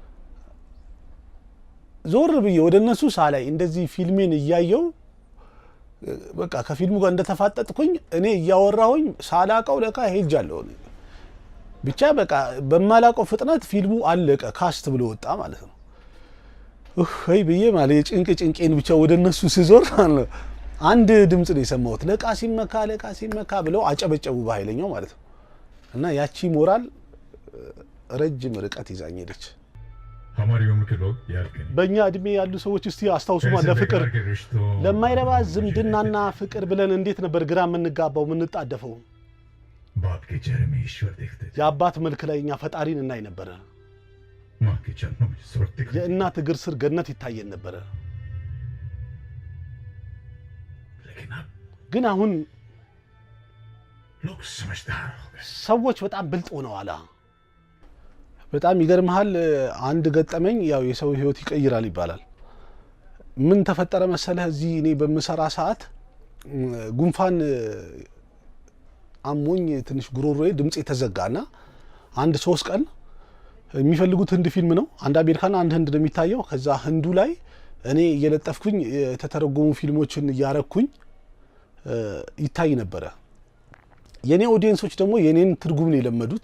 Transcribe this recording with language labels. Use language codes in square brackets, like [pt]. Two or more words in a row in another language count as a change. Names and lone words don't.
[am] ዞር ብዬ ወደ እነሱ ሳላይ እንደዚህ ፊልሜን እያየው በቃ ከፊልሙ ጋር እንደተፋጠጥኩኝ እኔ እያወራሁኝ ሳላቀው ለካ ሄጃለሁ ብቻ በቃ በማላቀው ፍጥነት ፊልሙ አለቀ ካስት ብሎ ወጣ ማለት ነው ወይ ብዬ ማለት ጭንቄን ብቻ ወደ እነሱ ሲዞር አንድ ድምጽ ነው የሰማሁት ለቃሲም መካ ብለው አጨበጨቡ በኃይለኛው ማለት ነው እና ያቺ ሞራል ረጅም ርቀት ይዛኝ ሄደች [hi] हमारी उम्र के लोग याद करें [am] በእኛ እድሜ ያሉ ሰዎች እስቲ አስታውሱማ ለፍቅር ለማይረባ ዝምድናና ፍቅር ብለን እንዴት ነበር ግራ የምንጋባው የምንጣደፈው [hi] बाप के चेहरे में ईश्वर देखते थे [am] የአባት መልክ ላይ እኛ ፈጣሪን እናይ ነበር [hi] मां के चरणों में स्वर्ग दिखते [am] የእናት እግር ስር ገነት ይታየን ነበር [hi] लेकिन अब [am] ግን አሁን [hi] लोग समझदार हो गए [am] ሰዎች በጣም ብልጥ ሆነዋል በጣም ይገርምሃል አንድ ገጠመኝ ያው የሰው ህይወት ይቀይራል ይባላል ምን ተፈጠረ መሰለህ እዚህ እኔ በመሰራ ሰዓት ጉንፋን አሞኝ ትንሽ ጉሮሮዬ ድምጽ የተዘጋና አንድ 3 ቀን የሚፈልጉት ህንድ ፊልም ነው አንድ አሜሪካና አንድ ህንድ እንደሚታየው ከዛ ህንዱ ላይ እኔ እየለጠፍኩኝ የተተረጎሙ ፊልሞችን ያረኩኝ ይታይ ነበር የኔ ኦዲየንሶች ደግሞ የኔን ትርጉም ነው የለመዱት